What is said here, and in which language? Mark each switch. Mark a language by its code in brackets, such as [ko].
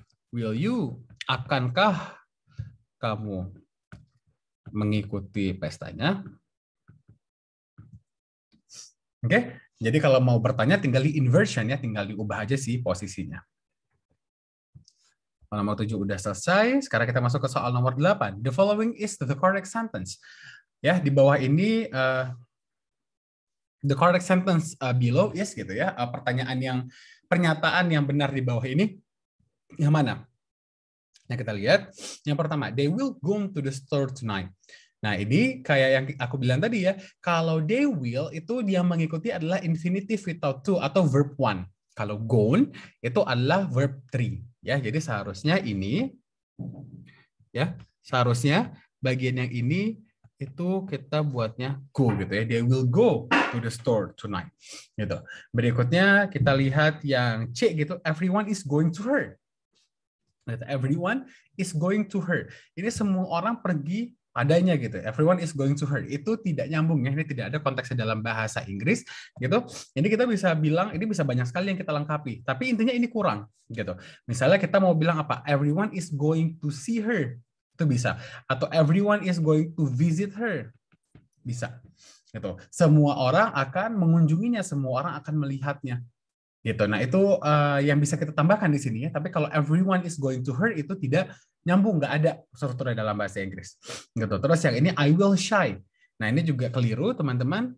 [en] Will you, [id] akankah kamu mengikuti pestanya? Oke, jadi kalau mau bertanya tinggal di inversion ya, tinggal diubah aja sih posisinya. Nomor 7 udah selesai, sekarang kita masuk ke soal nomor 8. [en] The following is the correct sentence. [id] Ya, di bawah ini [en] the correct sentence below is [id] gitu ya. Pernyataan yang benar di bawah ini yang mana? Nah, kita lihat. Yang pertama, [en] they will go to the store tonight. [id] Nah, ini kayak yang aku bilang tadi ya, kalau [en] they will [id] itu dia mengikuti adalah [en] infinitive without to [id] atau [en] verb one. [id] Kalau gone itu adalah verb 3 ya. Jadi seharusnya ini ya, seharusnya bagian yang ini itu kita buatnya go gitu ya. [en] They will go to the store tonight. [id] Gitu. Berikutnya kita lihat yang C gitu, [en] everyone is going to her. Everyone is going to her. [id] Ini semua orang pergi padanya gitu. [en] Everyone is going to her. [id] Itu tidak nyambung ya. Ini tidak ada konteksnya dalam bahasa Inggris gitu. Ini kita bisa bilang ini bisa banyak sekali yang kita lengkapi. Tapi intinya ini kurang gitu. Misalnya kita mau bilang apa? [en] Everyone is going to see her. [id] Itu bisa. Atau [en] everyone is going to visit her. [id] Bisa. Gitu. Semua orang akan mengunjunginya, semua orang akan melihatnya. Gitu. Nah, itu yang bisa kita tambahkan di sini ya. Tapi kalau [en] everyone is going to her [id] itu tidak nyambung, nggak ada strukturnya dalam bahasa Inggris. Gitu. Terus yang ini [en] I will shy. [id] Nah, ini juga keliru, teman-teman.